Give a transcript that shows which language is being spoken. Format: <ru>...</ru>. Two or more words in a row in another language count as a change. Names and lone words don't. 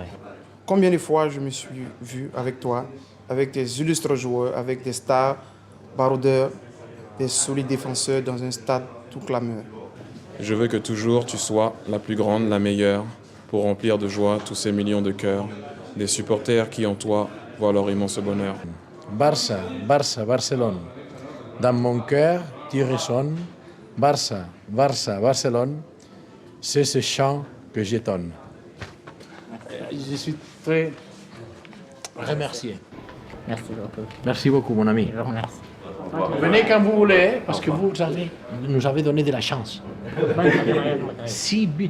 <fr>Combien de fois je me suis vu avec toi, avec des illustres joueurs, avec des stars, baroudeurs, des solides défenseurs dans un stade tout clameur. Je veux que toujours tu sois la plus grande, la meilleure, pour remplir de joie tous ces millions de cœurs, des supporters qui en toi voient leur immense bonheur. Barça, Barça, Barcelone. Dans mon cœur, tu résonnes. Barça, Barça, Barcelone. C'est ce chant que j'étonne. Je suis très remercié. Merci beaucoup. Merci beaucoup, mon ami. Je vous remercie. Venez quand vous voulez, parce que vous nous avez donné de la chance. 6 buts.</fr>